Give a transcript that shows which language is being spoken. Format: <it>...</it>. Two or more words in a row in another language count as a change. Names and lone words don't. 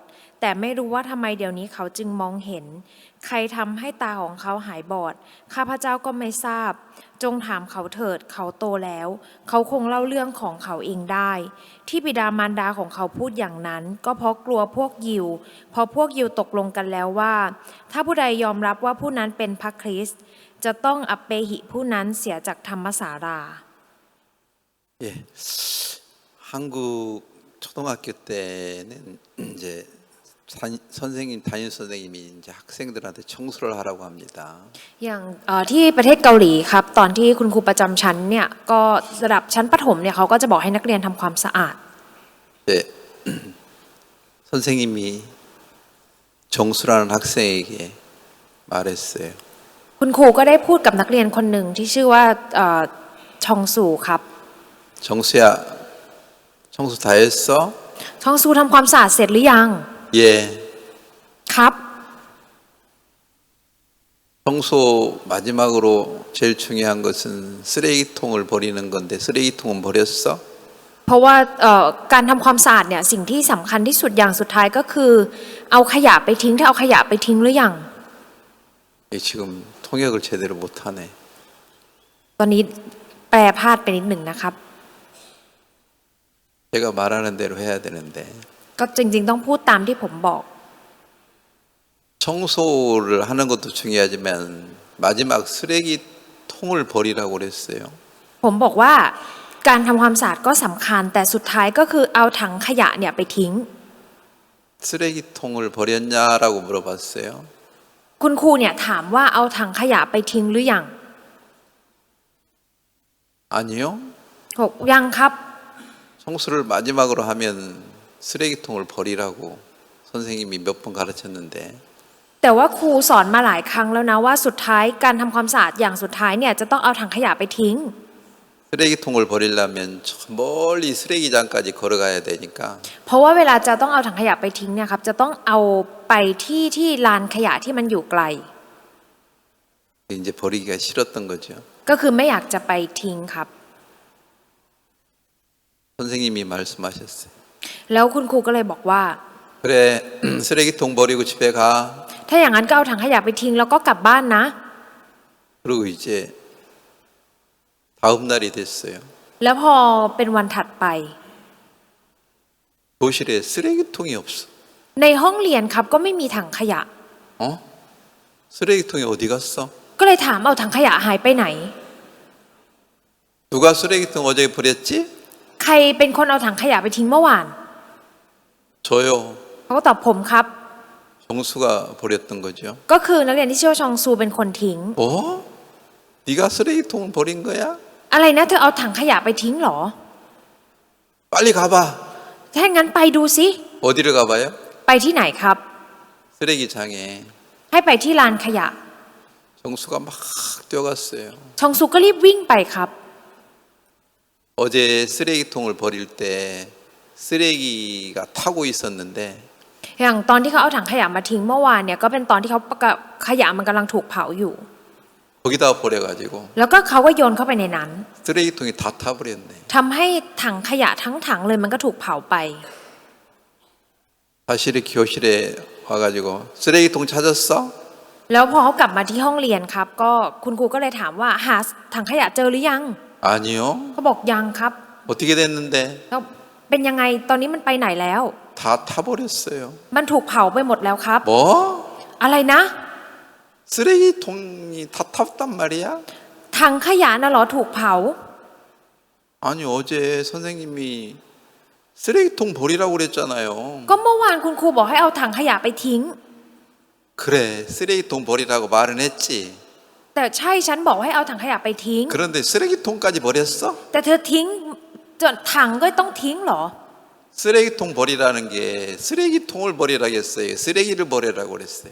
<th>แต่ไม่รู้ว่าทำไมเดี๋ยวนี้เขาจึงมองเห็นใครทำให้ตาของเขาหายบอดข้าพเจ้าก็ไม่ทราบจงถามเขาเถิดเขาโตแล้วเขาคงเล่าเรื่องของเขาเองได้ที่บิดามารดาของเขาพูดอย่างนั้นก็เพราะกลัวพวกยิวเพราะพวกยิวตกลงกันแล้วว่าถ้าผู้ใดยอมรับว่าผู้นั้นเป็นพระคริสต์จะต้องอัปเปหิผู้นั้นเสียจากธรรมศาลา</th> <ko>예, 한국 초등학교 때는 이제 선생님 담임 선생님이 이제 학생들한테 청소를 하라고 합니다.</ko> <th>อย่างที่ประเทศเกาหลีครับตอนที่คุณครูประจำชั้นเนี่ยก็ระดับชั้นประถมเนี่ยเขาก็จะบอกให้นักเรียนทำความสะอาด</th> <ko>네, 선생님이 정수라는 학생에게 말했어요.</ko> <th>คุณครูก็ได้พูดกับนักเรียนคนหนึ่งที่ชื่อว่าชองซูครับ</th> <ko>정수야, 청소 다 했어?</ko> <th>ชองซูทำความสะอาดเสร็จหรือยัง</th> <ko>예.</ko> <th>ครับ</th> <ko>청소 마지막으로 제일 중요한 것은 쓰레기통을 버리는 건데 쓰레기통은 버렸어?</ko> <th>เพราะว่าการทำความสะอาดเนี่ยสิ่งที่สำคัญที่สุดอย่างสุดท้ายก็คือเอาขยะไปทิ้งถ้าเอาขยะไปทิ้งหรือยัง</th> <ko>지금 통역을 제대로 못하네.</ko> <th>ตอนนี้แปลพลาดไปนิดหนึ่งนะครับ</th> <ko>제가 말하는 대로 해야 되는데</ko> <th>ก็จริงๆต้องพูดตามที่ผมบอก</th> <ko>청소를 하는 것도 중요하지만 마지막 쓰레기통을 버리라고 그랬어요.</ko> <th>ผมบอกว่าการทำความสะอาดก็สำคัญแต่สุดท้ายก็คือเอาถังขยะเนี่ยไปทิ้ง</th> <ko>쓰레기통을 버렸냐라고 물어봤어요.</ko> <th>คุณครูเนี่ยถามว่าเอาถังขยะไปทิ้งหรือยัง</th> <ko>아니요.</ko> <th>บอกยังครับ</th> <ko>청소를 마지막으로 하면 쓰레기통을 버리라고 선생님이 몇 번 가르쳤는데</ko> <th>แต่ว่าครูสอนมาหลายครั้งแล้วนะว่าสุดท้ายการทำความสะอาดอย่างสุดท้ายเนี่ยจะต้องเอาถังขยะไปทิ้ง</th> <ko>쓰레기통을 버리려면 저 멀리 쓰레기장까지 걸어가야 되니까</ko> <th>เพราะว่าเวลาจะต้องเอาถังขยะไปทิ้งเนี่ยครับจะต้องเอาไปที่ลานขยะที่มันอยู่ไกล</th> <ko>이제 버리기가 싫었던 거죠.</ko> <th>ก็คือไม่อยากจะไปทิ้งครับ</th> <ko>선생님이 말씀하셨어요.</ko> <th>แล้วคุณครูก็เลยบอกว่า</th> <ko>그래 쓰레기통 버리고 집에 가.</ko> <th>ถ้าอย่างนั้นก็เอาถังขยะไปทิ้งแล้วก็กลับบ้านนะ</th> <ko>그리고 이제 다음 날이 됐어요.</ko> <th>แล้วพอเป็นวันถัดไป</th> <ko>교실에 쓰레기통이 없어.</ko> <th>ในห้องเรียนครับก็ไม่มีถังขยะ</th> <ko>어? 쓰레기통이 어디 갔어?</ko> <th>ก็เลยถามเอาถังขยะหายไปไหน</th> <ko>누가 쓰레기통 어제 버렸지?</ko> <th>ใครเป็นคนเอาถังขยะไปทิ้งเมื่อวาน</th> <ko>저요.</ko> <th>เขาก็ตอบผมครับ</th> <ko>정수가 버렸던 거죠.</ko> <th>ก็คือนักเรียนที่ชื่อว่าชองซูเป็นคนทิ้ง</th> <ko>어? 네가 쓰레기통을 버린 거야?</ko> <th>อะไรนะเธอเอาถังขยะไปทิ้งเหรอ</th> <ko>빨리 가봐.</ko> <th>ถ้างั้นไปดูสิ</th> <ko>어디를 가봐요?</ko> <th>ไปที่ไหนครับ</th> <ko>쓰레기장에</ko> <th>ให้ไปที่ลานขยะ</th> <ko>정수가 막 뛰어갔어요.</ko> <th>ชองซูก็รีบวิ่งไปครับ</th> <ko>어제 쓰레기통을 버릴 때 쓰레기가 타고 있었는데</ko> <th>อย่างตอนที่เขาเอาถังขยะมาทิ้งเมื่อวานเนี่ยก็เป็นตอนที่เขาขยะมันกำลังถูกเผาอยู่</th> <ko>거기다 버려가지고</ko> <th>แล้วก็เขาก็โยนเข้าไปในนั้น</th> <ko>쓰레기통이 다 타버렸네.</ko> <th>ทำให้ถังขยะทั้งถังเลยมันก็ถูกเผาไป</th> <ko>다시 이렇게 교실에 와가지고 쓰레기통 찾았어?</ko> <th>แล้วพอเขากลับมาที่ห้องเรียนครับก็คุณครูก็เลยถามว่าหาถังขยะเจอหรือยัง</th> <ko>아니요.</ko> <th>เขาบอกยังครับ</th> <ko>어떻게 됐는데?</ko> <th>แล้วเป็นยังไงตอนนี้มันไปไหนแล้ว</th> <ko>다 타버렸어요.</ko> <th>มันถูกเผาไปหมดแล้วครับ</th> <ko>뭐?</ko> <th>อะไรนะ</th> <ko>쓰레기통이 다 탔단 말이야?</ko> <th>ถังขยะน่ะเหรอถูกเผา</th> <ko>아니 어제 선생님이 쓰레기통 버리라고 그랬잖아요.</ko> <th>ก็เมื่อวานคุณครูบอกให้เอาถังขยะไปทิ้ง</th> <ko>그래, 쓰레기통 버리라고 말은 했지.</ko> <th>แต่ใช่ฉันบอกให้เอาถังขยะไปทิ้ง</th> <ko>그런데 쓰레기통까지 버렸어?</ko> <th>แต่เธอทิ้งจนถังก็ต้องทิ้งเหรอ</th> <ko>쓰레기통 버리라는 게 쓰레기통을 버리라겠어요. 쓰레기를 버리라고 그랬어요.</ko>